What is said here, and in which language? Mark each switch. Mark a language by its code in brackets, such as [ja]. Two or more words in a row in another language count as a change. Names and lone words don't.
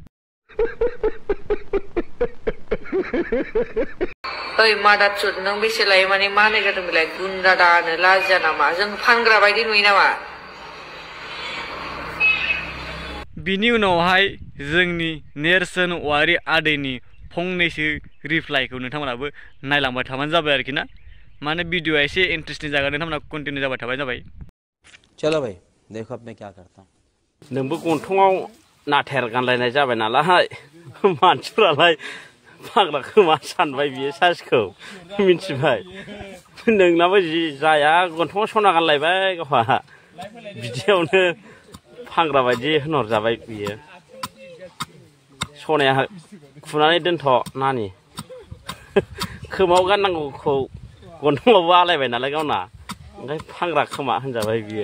[brx] ओइ मादारचोद नों बेसे लायो माने मा नायगारदों बेलाय गुन्दा दानो लाजिया नामा जों फानग्रा बायदि नुयो नामा बिनि उनावहाय जोंनि नेरसोन औवारि आदैनि फंनैसो रिप्लाइखौ नोंथांमोनाबो नायलांबाय थाबानो जाबाय आरोखि ना माने भिडिअआ एसे इन्टारेस्टिं जागोन नोंथांमोना कन्टिनिउ जाबाय थाबानो जाबाय [hi] चलो भाई देखो अब मैं क्या करता हूँ [brx] नोंबो गन्थङाव नाथेर गानलायनाय जाबाय नालाय मानसिफोरालाय फाग्ला खोमा सानबाय बियो सासिखौ मिन्थिबाय नोंनाबो जि जाया गन्थङाव सना गानलायबाय गावहा बिदियावनो फाग्ला बायदि होनहरजाबाय बियो सनाया खुनानै दोनथ' नानि खोमायाव गाननांगौखौ गन्थङावबो आलायबाय नालाय गावना ओंखाय फाग्ला खोमा होनजाबाय बियो